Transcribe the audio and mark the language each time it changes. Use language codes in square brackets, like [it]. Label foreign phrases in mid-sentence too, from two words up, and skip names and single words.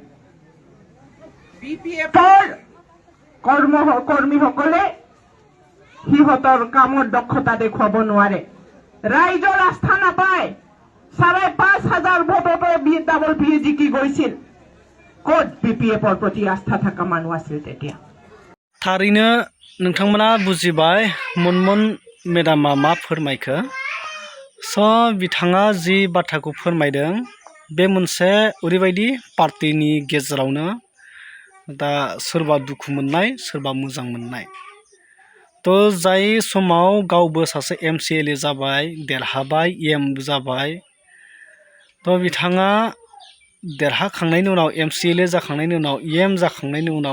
[as] BPFৰ কৰ্মীসকলে সিহঁতৰ কামৰ দক্ষতা দেখুৱাব নোৱাৰে ৰাইজৰ আস্থা নাপায় 5,500 ভোটতে ডাবল PG কি গৈছিল ক'ত BPFৰ প্ৰতি আস্থা থকা মানুহ আছিল তেতিয়া [brx] थारैनो नोंथांमोना बुजिबाय मनमोन मेडामा मा फोरमायखो बिथाङा जि बाथ्राखौ फोरमायदों बे मोनसे ओरैबायदि पार्टीनि गेजेरावनो दा सोरबा दुखु मोननाय सोरबा मोजां मोननाय जाय समाव गावबो सासे MCLA जाबाय देरहाबाय EM जाबाय बिथाङा देरहाखांनायनि उनाव MCLA जाखांनायनि उनाव EM जाखांनायनि उनाव